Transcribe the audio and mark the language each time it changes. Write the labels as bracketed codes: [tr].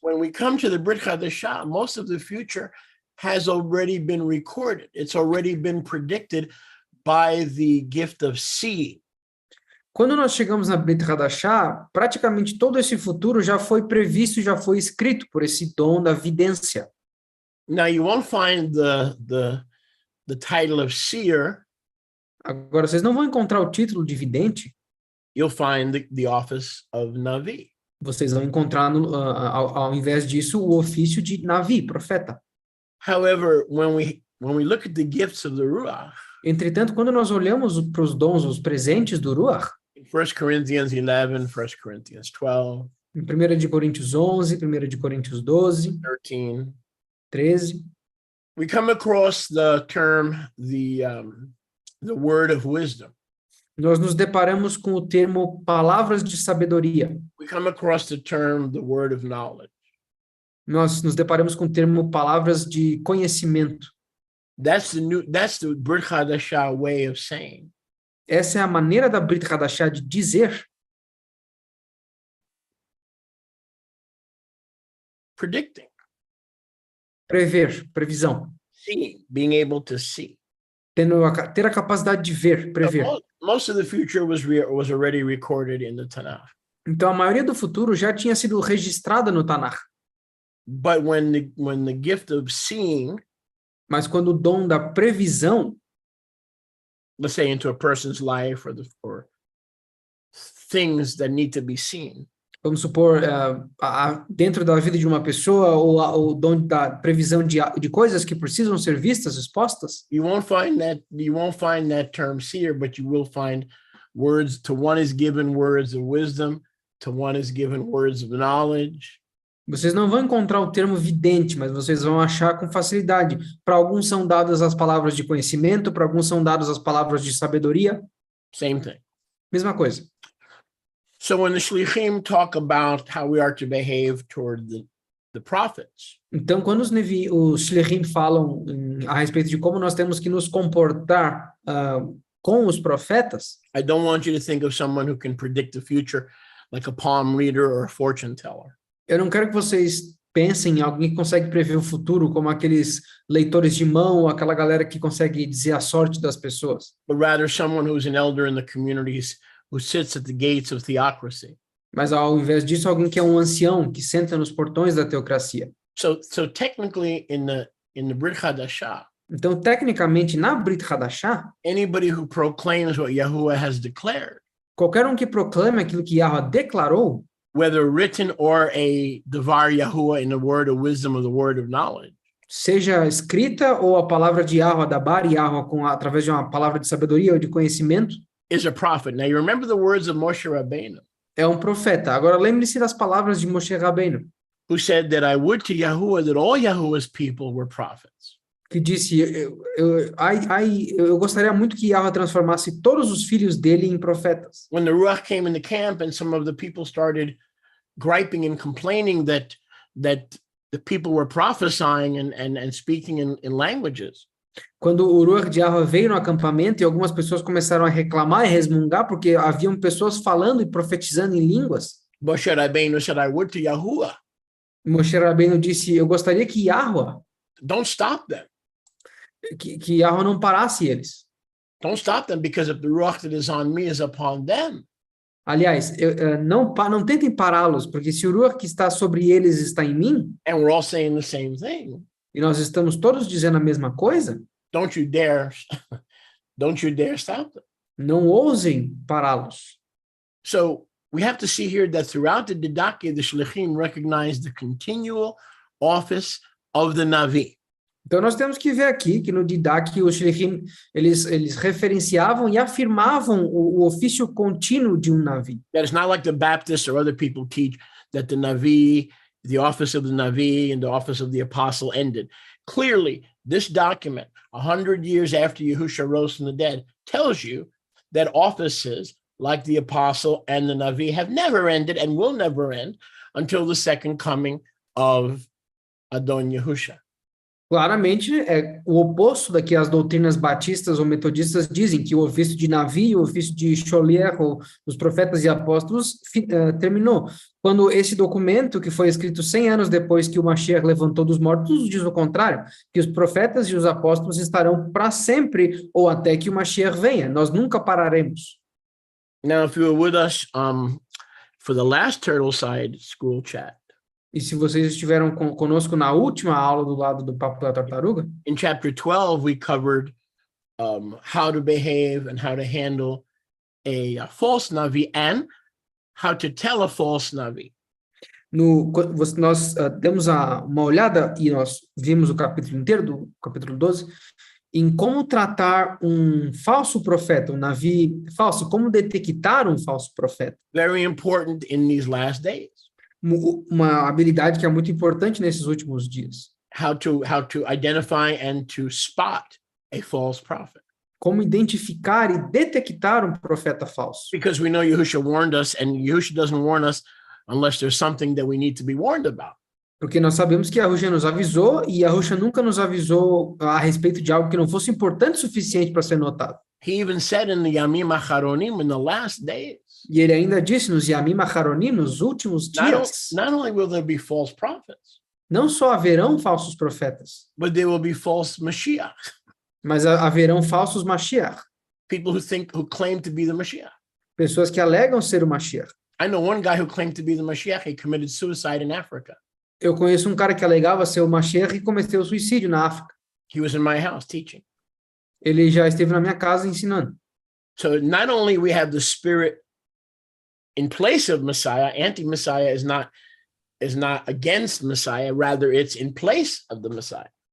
[en] When we come to the Brit Hadashah, most of the future has already been recorded. It's already been predicted by the gift of seeing. [pt] Quando nós chegamos na Brit Hadashah, praticamente todo esse futuro já foi previsto, já foi escrito por esse dom da vidência. [en] Now you won't find the title of seer. [pt] Agora, vocês não vão encontrar o título de vidente, [en] You'll find the office of Navi. [pt] vocês vão encontrar, ao invés disso, o ofício de Navi, profeta. [en] However, when we look at the gifts of the Ruach, [pt] Entretanto, quando nós olhamos para os dons, os presentes do Ruach, [en] in 1 Corinthians 11, 1 Corinthians 12, [pt] em 1 de Coríntios 11, 1 de Coríntios 12, [en] 13, [pt] 13, [en] we come across the term, the word of wisdom. [pt] nós nos deparamos com o termo palavras de sabedoria. [en] We come across the term, the word of knowledge. [pt] Nós nos deparamos com o termo palavras de conhecimento. [en] That's the Brit Hadashah way of saying. [pt] Essa é a maneira da Brit Hadashah de dizer, [en] Predicting, [pt] prever, previsão. [en] seeing, being able to see. [pt] Ter a capacidade de ver, prever. [en] Most of the future was already recorded in the Tanakh. [pt] Então, a maioria do futuro já tinha sido registrada no Tanakh. [en] But when the gift of seeing, [pt] Mas quando o dom da previsão, [en] let's say into a person's life or things that need to be seen, [pt] vamos supor, dentro da vida de uma pessoa, ou o dom da previsão de coisas que precisam ser vistas, expostas, [en] you won't find that term seer, but you will find words. To one is given words of wisdom, to one is given words of knowledge. [pt] vocês não vão encontrar o termo vidente, mas vocês vão achar com facilidade. Para alguns são dadas as palavras de conhecimento, para alguns são dadas as palavras de sabedoria. [en] Same thing. [pt] Mesma coisa. [en] So when the shlichim talk about how we are to behave toward the prophets, [pt] Então, quando os shlichim falam a respeito de como nós temos que nos comportar com os profetas, [en] I don't want you to think of someone who can predict the future like a palm reader or a fortune teller. [pt] eu não quero que vocês pensem em alguém que consegue prever o futuro, como aqueles leitores de mão, ou aquela galera que consegue dizer a sorte das pessoas. [en] But rather someone who's an elder in the communities who sits at the gates of theocracy. [pt] Mas, ao invés disso, alguém que é um ancião, que senta nos portões da teocracia. [en] So technically in the Brit Hadashah, [pt] Então, tecnicamente, na Brit Hadashah, [en] anybody who proclaims what Yahuwah has declared, [pt] qualquer um que proclame aquilo que Yahweh declarou, [en] whether written or a Devar Yahuwah in the word of wisdom or the word of knowledge, [pt] seja escrita ou a palavra de Yahweh, da Bar Yahweh, através de uma palavra de sabedoria ou de conhecimento, [en] is a prophet. Now you remember the words of Moshe Rabbeinu, [pt] é um profeta. Agora, lembre-se das palavras de Moshe Rabbeinu, [en] who said that I would to Yahuwah that all Yahuwah's people were prophets. [pt] que disse, eu gostaria muito que Yahweh transformasse todos os filhos dele em profetas. [en] When the Ruach came in the camp and some of the people started griping and complaining that the people were prophesying and speaking in languages, [pt] Quando o Ruach de Yahweh veio no acampamento e algumas pessoas começaram a reclamar e resmungar porque haviam pessoas falando e profetizando em línguas, [en] Moshe Rabbeinu said, I would to Yahuwah. [pt] Moshe Rabbeinu disse, eu gostaria que Yahweh, [en] Don't stop them. [pt] que Yahweh não parasse eles. [en] Don't stop them, because if the Ruach that is on me is upon them, [pt] Aliás, não tentem pará-los, porque se o Ruach que está sobre eles está em mim, [en] and we're all saying the same thing, [pt] e nós estamos todos dizendo a mesma coisa, [en] don't you dare stop them. [pt] não ousem pará-los. [en] So we have to see here that throughout the Didache, the Shlichim recognize the continual office of the Navi. [pt] Então nós temos que ver aqui que no Didache os Shlichim, eles referenciavam e afirmavam o ofício contínuo de um Navi. [en] That it's not like the Baptists or other people teach that the Navi, the office of the Navi and the office of the apostle ended. Clearly, this document, 100 years after Yahusha rose from the dead, tells you that offices like the apostle and the Navi have never ended and will never end until the second coming of Adon Yahusha. [pt] Claramente é o oposto da que as doutrinas batistas ou metodistas dizem, que o ofício de Navi, o ofício de Cholier, ou os profetas e apóstolos, terminou. Quando esse documento, que foi escrito 100 anos depois que o Mashiach levantou dos mortos, diz o contrário, que os profetas e os apóstolos estarão para sempre, ou até que o Mashiach venha. Nós nunca pararemos. [en] Now, if you were with us for the last Turtle Side school chat, [pt] E se vocês estiveram conosco na última aula do lado do Papo da Tartaruga, [en] in chapter 12, we covered how to behave and how to handle a false Navi and how to tell a false Navi. [pt] nós demos uma olhada e nós vimos o capítulo inteiro do capítulo 12 em como tratar um falso profeta, um Navi falso, como detectar um falso profeta. [en] Very important in these last days. [pt] Uma habilidade que é muito importante nesses últimos dias. [en] How to identify and to spot a false prophet. [pt] Como identificar e detectar um profeta falso. [en] Because we know Yahushua warned us, and Yahushua doesn't warn us unless there's something that we need to be warned about. [pt] Porque nós sabemos que Yahushua nos avisou, e Yahushua nunca nos avisou a respeito de algo que não fosse importante o suficiente para ser notado. [en] He even said in the Yamim Acharonim, in the last days, [pt] E ele ainda disse nos Yamim Acharonim, nos últimos dias, [en] not only will there be false prophets, [pt] não só haverão falsos profetas, [en] but there will be false Mashiach, [pt] mas haverão falsos Mashiach, [en] people who claim to be the Mashiach. [pt] pessoas que alegam ser o Mashiach. [en] I know one guy who claimed to be the Mashiach. He committed suicide in Africa. [pt] Eu conheço um cara que alegava ser o Mashiach e cometeu suicídio na África. [en] He was in my house teaching. [pt] Ele já esteve na minha casa ensinando. [en] So not only we have the spirit in place of Messiah, anti-Messiah is not against Messiah, rather it's in place of the Messiah.